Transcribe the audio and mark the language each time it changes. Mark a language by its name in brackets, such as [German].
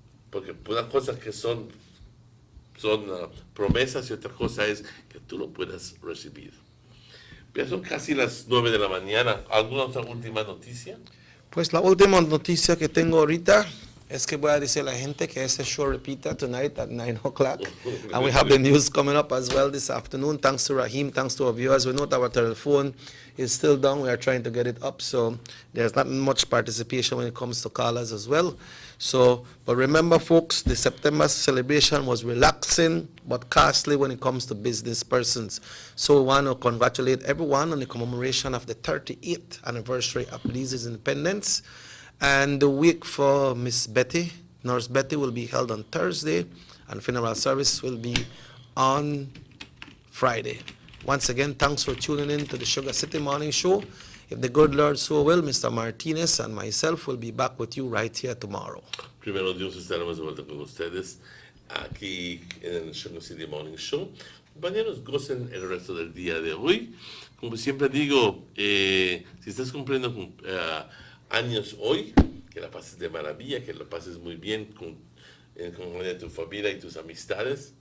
[Spanish] Porque una cosa que son promesas y otra cosa es que tú lo puedas recibir. Ya son casi las 9 de la mañana. ¿Alguna otra última noticia? Pues la última noticia que tengo ahorita es que voy a decir a la gente que ese show repita [English] tonight at 9 o'clock. And we have the news coming up as well this afternoon. Thanks to Raheem, thanks to our viewers. We know that our telephone is still down. We are trying to get it up, so there's not much participation when it comes to callers as well. So, but remember folks, the September celebration was relaxing but costly when it comes to business persons. So we want to congratulate everyone on the commemoration of the 38th anniversary of Belize's independence. And the week for Miss Betty, Nurse Betty, will be held on Thursday, and funeral service will be on Friday. Once again, thanks for tuning in to the Sugar City Morning Show. If the good Lord so will, Mr. Martinez and myself will be back with you right here tomorrow. [Spanish] Primero Dios, estaremos de vuelta con ustedes aquí en el Sugar City Morning Show. Compañeros, gocen el resto del día de hoy. Como siempre digo, si estás cumpliendo años hoy, que la pases de maravilla, que la pases muy bien con tu familia y tus amistades.